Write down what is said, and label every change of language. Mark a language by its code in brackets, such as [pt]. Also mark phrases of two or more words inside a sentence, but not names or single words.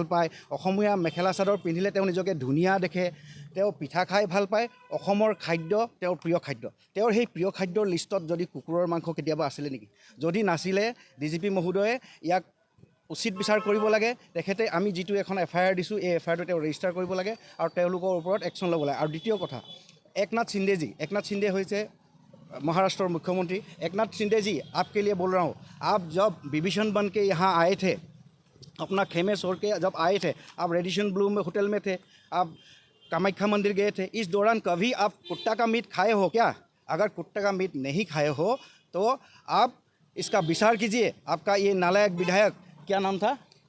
[as] পায় অসমীয়া মেখেলা চাদৰ পিন্ধিলে তেওঁ নিজকে ধুনীয়া দেখে তেওঁ পিঠা খাই ভাল পায় অসমৰ খাদ্য তেওঁৰ প্ৰিয় খাদ্য তেওঁৰ সেই প্ৰিয় খাদ্যৰ লিষ্টত যদি কুকুৰৰ মাংস কেতিয়াবা আছিলে নেকি যদি নাছিলে DGP মহোদয়ে ইয়াক উচিত বিচাৰ কৰিব লাগে তেখেতে আমি যিটো এখন FIR দিছোঁ এই FIRটো তেওঁ ৰেজিষ্টাৰ কৰিব লাগে আৰু তেওঁলোকৰ ওপৰত একশ্যন ল'ব লাগে আৰু দ্বিতীয় কথা একনাথ শিন্দে হৈছে [hi] महाराष्ट्र मुख्यमंत्री एकनाथ शिंदे जी आपके लिए बोल रहा हूँ आप जब विभीषण बन के यहाँ आए थे अपना खेमे छोड़ के जब आए थे आप रेडिसन ब्लू में होटल में थे आप कामाख्या मंदिर गए थे इस दौरान कभी आप कुत्ता का मीट खाए हो क्या अगर कुत्ता का मीट नहीं खाए हो तो आप इसका विचार कीजिए आपका ये नालायक विधायक क्या नाम था